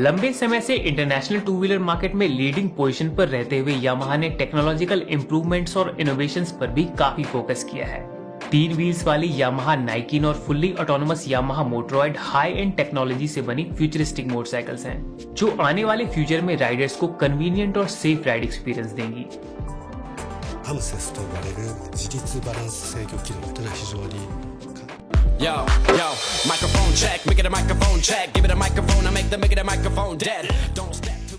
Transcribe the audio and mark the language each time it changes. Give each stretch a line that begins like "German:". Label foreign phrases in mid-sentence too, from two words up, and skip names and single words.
Hindi: लंबे समय से
English: international two wheeler market
Hindi: में
English: leading position
Hindi: पर रहते हुए यामाहा ने
English: technological improvements
Hindi: और इनोवेशंस पर भी काफी फोकस किया है। 3 व्हील्स वाली यामाहा नाइकिन और
English: fully autonomous
Hindi: यामाहा मोटरॉयड
English: high end technology
Hindi: से बनी
English: futuristic motorcycles
Hindi: हैं, जो आने वाले फ्यूचर में राइडर्स को कन्वीनियंट और
English: safe ride experience
Hindi: देंगी।
Japanese: AMSES と呼ばれる自律バランス制御機能というのは非常に
English: Yo, microphone check, make it a microphone check, give it a microphone, I make it a microphone dead. Don't step.